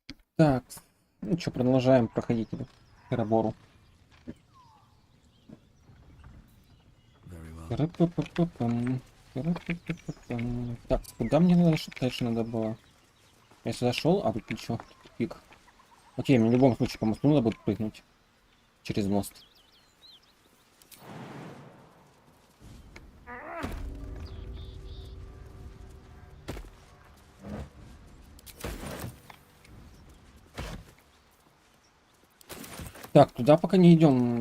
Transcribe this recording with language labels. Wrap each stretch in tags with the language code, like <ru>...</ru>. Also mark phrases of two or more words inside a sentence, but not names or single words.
<ru>Так, ну что, продолжаем проходить эту перебору. Тыры-пы-пы-пы-пым, тыры-пы-пы-пы-пым. Так, куда мне дальше надо было? Я сюда шел, а тут ничего, тупик. Окей, мне в любом случае по мосту надо будет прыгнуть через мост. Так, туда пока не идем.</ru>